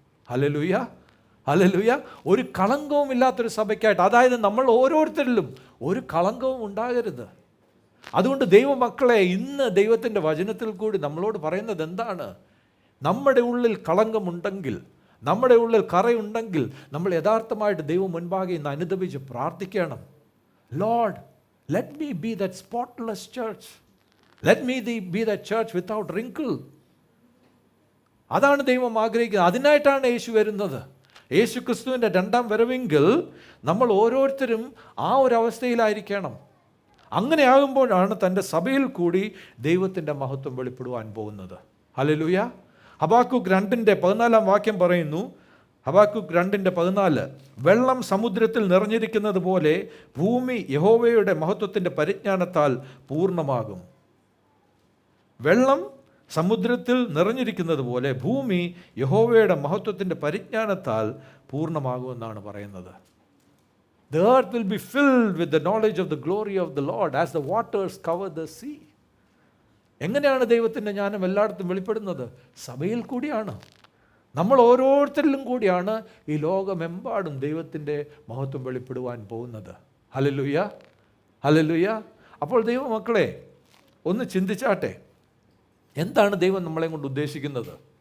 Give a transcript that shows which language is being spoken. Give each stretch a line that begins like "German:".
Malayalam: Hallelujah, hallelujah. ഒരു കളങ്കവും ഇല്ലാത്തൊരു സഭയ്ക്കായിട്ട്, അതായത് നമ്മൾ ഓരോരുത്തരിലും ഒരു കളങ്കവും ഉണ്ടാകരുത്. അതുകൊണ്ട് ദൈവമക്കളെ, ഇന്ന് ദൈവത്തിൻ്റെ വചനത്തിൽ കൂടി നമ്മളോട് പറയുന്നത് എന്താണ്? നമ്മുടെ ഉള്ളിൽ കളങ്കമുണ്ടെങ്കിൽ, നമ്മുടെ ഉള്ളിൽ കറയുണ്ടെങ്കിൽ, നമ്മൾ യഥാർത്ഥമായിട്ട് ദൈവം മുൻപാകെ ഇന്ന് അനുദപിച്ച് പ്രാർത്ഥിക്കണം.
English: Lord, let me be that spotless church. Let me be that church without wrinkle.
Malayalam: അതാണ് ദൈവം ആഗ്രഹിക്കുന്നത്. അതിനായിട്ടാണ് യേശു വരുന്നത്. യേശു ക്രിസ്തുവിൻ്റെ രണ്ടാം വരവെങ്കിൽ നമ്മൾ ഓരോരുത്തരും ആ ഒരു അവസ്ഥയിലായിരിക്കണം. അങ്ങനെ ആകുമ്പോഴാണ് തൻ്റെ സഭയിൽ കൂടി ദൈവത്തിൻ്റെ മഹത്വം വെളിപ്പെടുവാൻ പോകുന്നത്. ഹല്ലേലൂയ. ഹബാക്കൂക്ക് 2:14 വാക്യം പറയുന്നു, ഹബാക്കൂക്ക് 2:14, വെള്ളം സമുദ്രത്തിൽ നിറഞ്ഞിരിക്കുന്നത് പോലെ ഭൂമി യഹോവയുടെ മഹത്വത്തിൻ്റെ പരിജ്ഞാനത്താൽ പൂർണ്ണമാകും. വെള്ളം സമുദ്രത്തിൽ നിറഞ്ഞിരിക്കുന്നത് പോലെ ഭൂമി യഹോവയുടെ മഹത്വത്തിൻ്റെ പരിജ്ഞാനത്താൽ പൂർണ്ണമാകുമെന്നാണ് പറയുന്നത്.
English: The earth will be filled with the knowledge of the glory of the Lord as the waters cover the sea.
Malayalam: എങ്ങനെയാണ് ദൈവത്തിൻ്റെ ജ്ഞാനം എല്ലായിടത്തും വെളിപ്പെടുന്നത്? സഭയിൽ കൂടിയാണ്. നമ്മൾ ഓരോരുത്തരിലും കൂടിയാണ് ഈ ലോകമെമ്പാടും ദൈവത്തിൻ്റെ മഹത്വം വെളിപ്പെടുവാൻ പോകുന്നത്. Hallelujah, hallelujah. അപ്പോൾ ദൈവമക്കളെ, ഒന്ന് ചിന്തിച്ചാട്ടെ, എന്താണ് ദൈവം നമ്മളെ കൊണ്ട് ഉദ്ദേശിക്കുന്നത്?